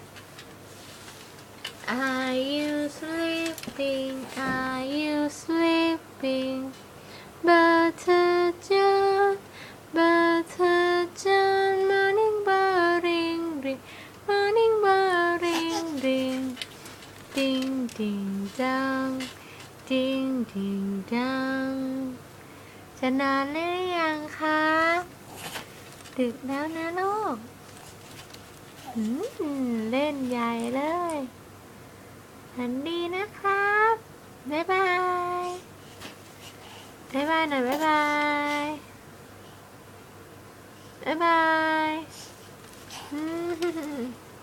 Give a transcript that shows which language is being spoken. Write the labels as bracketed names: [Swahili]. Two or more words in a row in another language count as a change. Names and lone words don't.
[English] Are you sleeping? Are you sleeping? Butter John, Butter John, morning bell ring, ring, morning bell ring, ring, ding ding dong, ding ding dong. [Thai] จะนอนหรือยังคะดึกแล้วนะลูกเล่นใหญ่เลยฝันดีนะครับบ๊ายบายบ๊ายบายหน่อยบ๊ายบายบ๊ายบาย